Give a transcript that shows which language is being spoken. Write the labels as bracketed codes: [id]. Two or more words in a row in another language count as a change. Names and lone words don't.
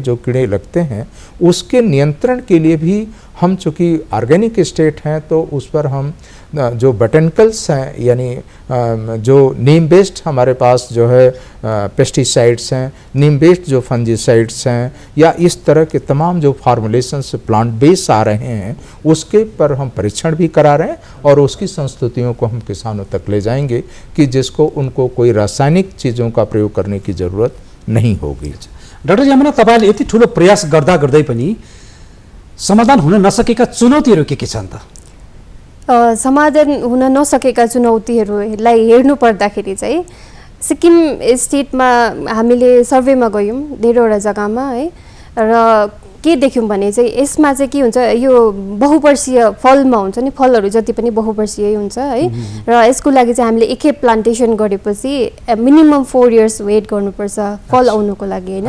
[hi] जो कीड़े लगते हैं, उसके नियंत्रण के लिए भी हम चूँकि [en] organic state [hi] हैं, तो उस पर हम जो बोटेनिकल्स हैं, यानी जो [en] neem based [hi] हमारे पास जो है पेस्टिसाइड्स हैं, [en] neem based [hi] जो फंजीसाइड्स हैं, या इस तरह के तमाम जो फार्मुलेशंस [en] plant base [hi] आ रहे हैं, उसके पर हम परीक्षण भी करा रहे हैं, और उसकी संस्तुतियों को हम किसानों तक ले जाएंगे कि जिसको उनको कोई रासायनिक चीज़ों का प्रयोग करने की ज़रूरत नहीं होगी। [ne] डाक्टर यमुना, तपाईँले यति ठुलो प्रयास गर्दा गर्दै पनि समाधान हुन नसकेका चुनौतीहरू के छन् त? समाधान हुन नसकेका चुनौतीहरूलाई हेर्नु पर्दाखेरि चाहिँ सिक्किम स्टेटमा हामीले सर्वेमा गयौँ धेरैवटा जग्गामा है, र के देख्यौँ भने चाहिँ यसमा चाहिँ के हुन्छ, यो बहुवर्षीय फलमा हुन्छ नि, फलहरू जति पनि बहुवर्षीय हुन्छ है, र यसको लागि चाहिँ हामीले एकखेप प्लान्टेसन गरेपछि [en] minimum 4 years [ne] वेट गर्नुपर्छ फल आउनुको लागि होइन।